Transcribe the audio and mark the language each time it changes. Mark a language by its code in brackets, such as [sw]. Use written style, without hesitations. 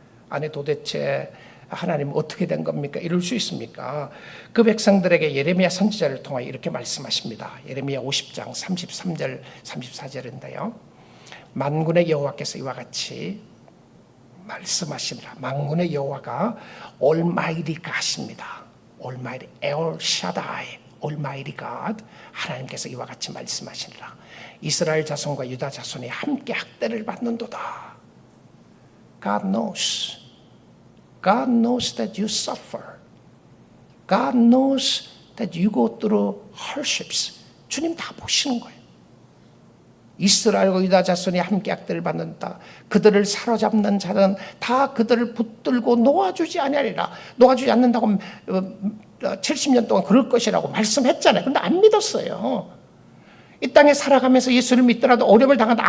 [ko] 아니 도대체 하나님 어떻게 된 겁니까? 이럴 수 있습니까? 그 백성들에게 예레미야 선지자를 통하여 이렇게 말씀하십니다. 예레미야 50장 33절 34절인데요. 만군의 여호와께서 이와 같이 말씀하시니라. 만군의 여호와가 Almighty가 하십니다. Almighty, El Shaddai, Almighty God, 하나님께서 이와 같이 말씀하시니라. 이스라엘 자손과 유다 자손이 함께 학대를 받는도다. [en] God knows. God knows that you suffer. God knows that you go through hardships. [ko] 주님 다 보시는 거예요. 이스라엘과 유다 자손이 함께 학대를 받는다. 그들을 사로잡는 자는 다 그들을 붙들고 놓아주지 아니하리라. 놓아주지 않는다고 70년 동안 그럴 것이라고 말씀했잖아요. 근데 안 믿었어요. 이 땅에 살아가면서 예수를 믿더라도 어려움을 당한다.